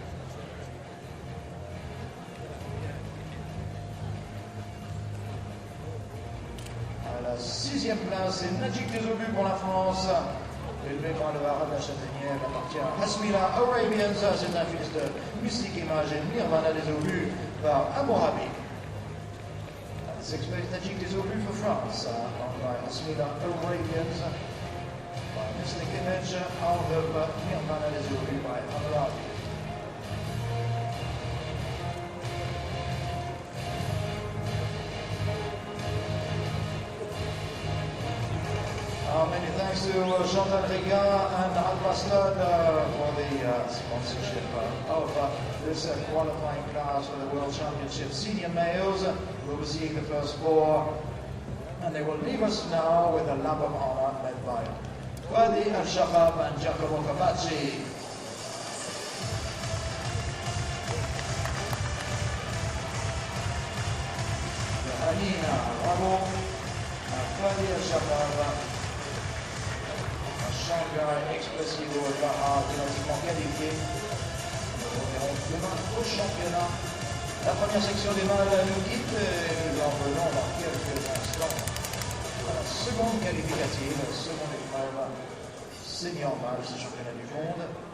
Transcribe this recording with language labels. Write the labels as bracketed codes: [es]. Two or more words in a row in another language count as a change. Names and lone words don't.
[fr] À la sixième place, c'est Najik des Obus pour la France. Élevé par le haras de la Châtaignière, appartient à Hasmila Arabians, c'est un fils de Mystique Image et Nirvana des Obus par Amourabi. [en] Sixth place, Najik des Obus for France, owned by Hasmila Arabians, by Mystic Image, out of Nirvana des Obus by Amourabi. Many thanks to Chantal Riga and Al-Bastad for the sponsorship of this qualifying class for the World Championship Senior Males. We'll be seeing the first four, and they will leave us now with a lap of honor led by Wadi Al-Shabab and Giacomo Cavacci. Hanina Rabo, Wadi Al-Shabab, Shanghai Expressivo Baha, [fr] automatiquement qualifié. Nous reverrons demain au championnat. La première section des mâles nous quitte et nous en venons dans quelques instants à la seconde qualificative, seconde épreuve, senior mâle, ce championnat du monde.